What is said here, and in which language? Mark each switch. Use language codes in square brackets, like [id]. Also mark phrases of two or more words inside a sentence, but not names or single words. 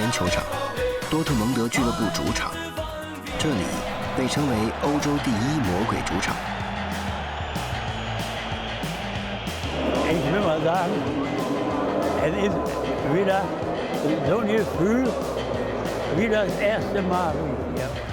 [zh] 园球场，多特蒙德俱乐部主场，这里被称为欧洲第1魔鬼主场。 [de] Ich will mal sagen, es ist wieder so ein Gefühl wie das erste Mal hier.